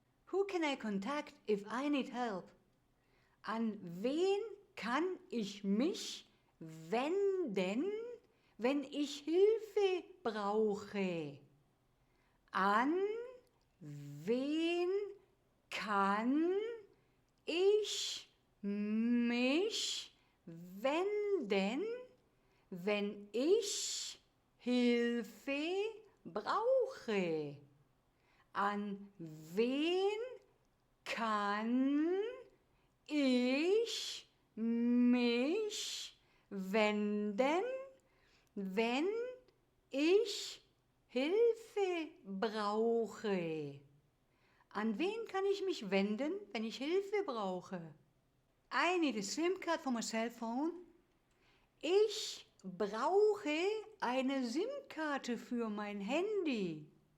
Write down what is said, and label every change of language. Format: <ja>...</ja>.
<en>Who can I contact if I need help?</en> <de>An wen kann ich mich wenden, wenn ich Hilfe brauche? An wen kann ich mich wenden, wenn ich Hilfe brauche? An wen kann ich mich wenden, wenn ich Hilfe brauche? An wen kann ich mich wenden, wenn ich Hilfe brauche?</de> <en>I need a SIM card for my cell phone.</en> <de>Ich brauche eine SIM-Karte für mein Handy.</de>